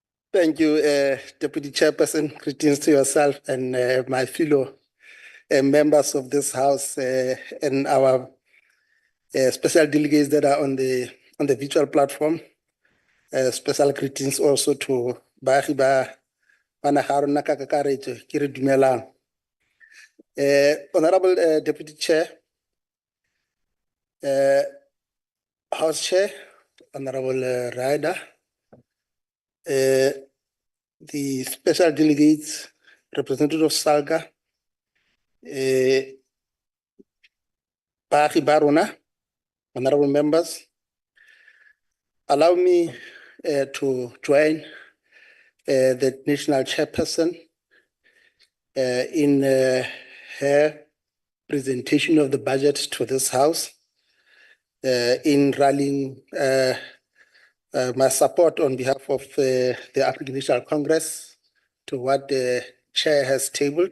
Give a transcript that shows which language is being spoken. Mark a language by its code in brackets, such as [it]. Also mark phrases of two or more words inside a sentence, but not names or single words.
[en] Thank you, Deputy Chairperson. Greetings to yourself and my fellow members of this House and our special delegates that are on the virtual platform. Special greetings also to [tn] baagi ba naga rona ka kakaretso, ke re dumelang. [en] Honorable Deputy Chair, House Chair, Honorable Ryder, the special delegates, Representative of Salga, [tn] baagi ba rona, [en] honorable members, allow me to join the national chairperson in her presentation of the budget to this House, in rallying my support on behalf of the African National Congress to what the chair has tabled.